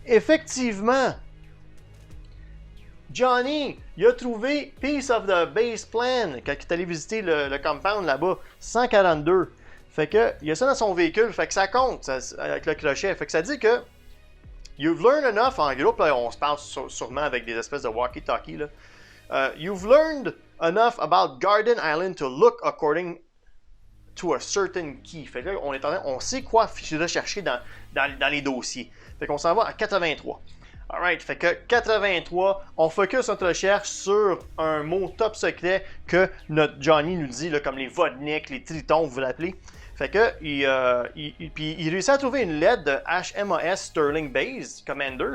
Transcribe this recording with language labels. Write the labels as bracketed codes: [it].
[fr] Effectivement, Johnny, il a trouvé Piece of the Base Plan quand il est allé visiter le compound là-bas, 142. Fait que, il a ça dans son véhicule, fait que ça compte ça, avec le crochet. Fait que ça dit que [en] you've learned enough, [fr] en gros, là, on se parle sûrement avec des espèces de walkie-talkie, là. [en] You've learned enough about Garden Island to look according to a certain key. [fr] Fait que là, on sait quoi rechercher dans les dossiers. Fait qu'on s'en va à 83. Alright, fait que 83, on focus notre recherche sur un mot top secret que notre Johnny nous dit, là, comme les Vodnik, les Tritons, vous l'appelez. Fait que, il réussit à trouver une lettre de HMAS Sterling Base Commander.